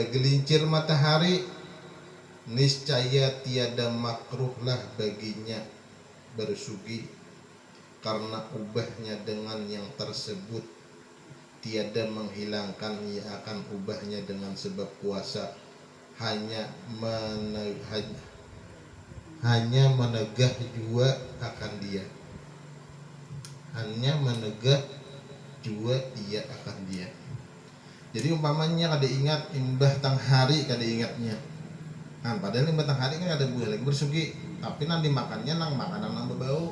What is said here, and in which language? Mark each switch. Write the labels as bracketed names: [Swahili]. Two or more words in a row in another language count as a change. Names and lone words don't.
[Malay] gelincir matahari niscaya tiada makruhlah baginya bersugi karena ubahnya dengan yang tersebut tiada menghilangkan ia akan ubahnya dengan sebab puasa hanya menegah jua akan dia akan dia. [Banjar] Jadi umpamanya kada ingat imbah tang hari kada ingatnya. Nah, padahal imbah tang hari kan ada boleh lagi bersugi, tapi nanti makannya nang makanan nang berbau.